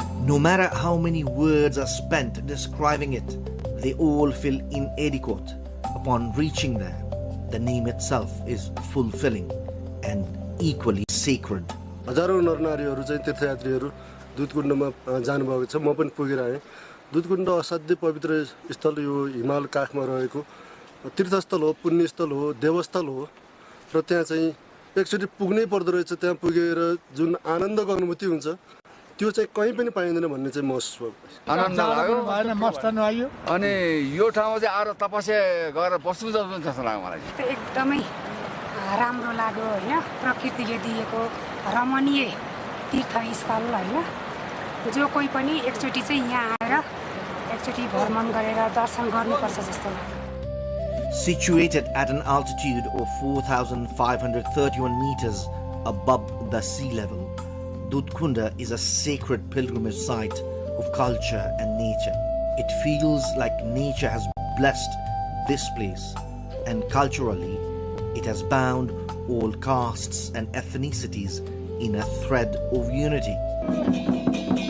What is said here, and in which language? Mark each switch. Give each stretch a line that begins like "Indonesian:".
English: No matter how many words are spent describing it, they all feel inadequate upon reaching there. The name itself is fulfilling and equally sacred.
Nepali: हजारौं नरनारीहरू चाहिँ तीर्थयात्रीहरू दुधकुण्डमा जानुभएको छ। म पनि पुगेर आएँ। दुधकुण्ड असाध्यै पवित्र स्थल यो हिमाल काखमा रहेको तीर्थस्थल हो, पुण्यस्थल हो, देवस्थल हो र त्यहाँ चाहिँ एकचोटि पुग्नै पर्दो रहेछ। त्यहाँ पुगेर जुन आनन्दको अनुभूति हुन्छ त्यो चाहिँ कहीँ पनि पाइँदैन भन्ने चाहिँ महसुस भयो। आनन्द लाग्यो, भएन मस्त लाग्यो अनि यो ठाउँमा चाहिँ आएर तपस्या गरेर बस्नु जस्तो लाग्यो मलाई। एकदमै राम्रो लाग्यो हैन, प्रकृतिले दिएको रमणीय तीर्थस्थल हैन, जो कोही पनि एकचोटि चाहिँ यहाँ आएर एकचोटि भ्रमण गरेर दर्शन गर्नुपर्छ जस्तो लाग्यो।
English: Situated at an altitude of 4,531 meters above the sea level, Dudh Kunda is a sacred pilgrimage site of culture and nature. It feels like nature has blessed this place, and culturally, it has bound all castes and ethnicities in a thread of unity.